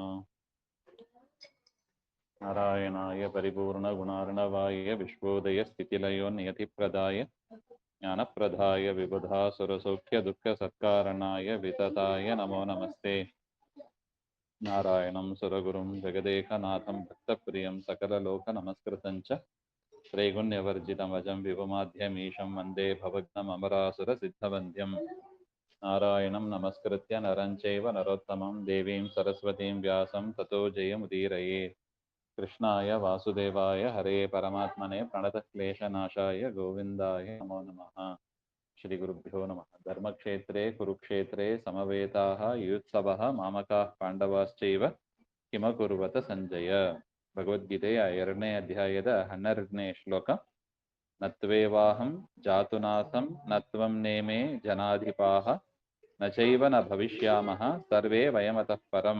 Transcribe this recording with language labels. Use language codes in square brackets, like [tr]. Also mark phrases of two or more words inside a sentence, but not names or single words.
[sa] ನಾರಾಯಣಾಯ ಪರಿಪೂರ್ಣಗುಣಾರ್ಣವಾಯ ವಿಶ್ವೋದಯಸ್ಥಿತಿಲಯೋ ನಿಯತಿಪ್ರದಾಯ ಜ್ಞಾನಪ್ರದಾಯ ವಿಬುಧಾಸುರಸೌಖ್ಯದುಃಖಸತ್ಕಾರಣಾಯ ವಿತತಾಯ ನಮೋ ನಮಸ್ತೆ. ನಾರಾಯಣಂ ಸುರಗುರುಂ ಜಗದೇಕನಾಥಂ ಭಕ್ತಪ್ರಿಯಂ ಸಕಲಲೋಕನಮಸ್ಕೃತಂಚ ತ್ರೈಗುಣ್ಯವರ್ಜಿತಮಜಂ ವಿಭುಮಾಧ್ಯಮೀಶಂ ವಂದೇ ಭವಗ್ನಮರಾಸುರಸಿದ್ಧವಂದ್ಯಂ. ನಾರಾಯಣಂ ನಮಸ್ಕೃತ್ಯ ನರಂ ಚೈವ ನರೋತ್ತಮಂ ದೇವೀಂ ಸರಸ್ವತೀಂ ವ್ಯಾಸಂ ತತೋ ಜಯಮುದೀರಯೇ. ಕೃಷ್ಣಾಯ ವಾಸುದೇವಾಯ ಹರೇ ಪರಮಾತ್ಮನೆ ಪ್ರಣತಕ್ಲೇಶನಾಶಾಯ ಗೋವಿಂದಾಯ ನಮೋ ನಮಃ. ಶ್ರೀ ಗುರುಭ್ಯೋ ನಮಃ. ಧರ್ಮಕ್ಷೇತ್ರೇ ಕುರುಕ್ಷೇತ್ರೇ ಸಮವೇತಾಃ ಯುತ್ಸವಃ ಮಾಮಕಾಃ ಪಾಂಡವಾಶ್ಚೈವ ಕಿಮಕುರ್ವತ ಸಂಜಯ. [kn] ಭಗವದ್ಗೀತೆಯ 2ನೇ ಅಧ್ಯಾಯದ 12ನೇ ಶ್ಲೋಕ. [sa] ನತ್ವೇವಾಹಂ ಜಾತುನಾಸಂ ನತ್ವಂ ನೇಮೇ ಜನಾಧಿಪಾಃ ನ ಚೈವ ನ ಭವಿಷ್ಯಾಮಃ ಸರ್ವೇ ವಯಮತಃ ಪರಂ.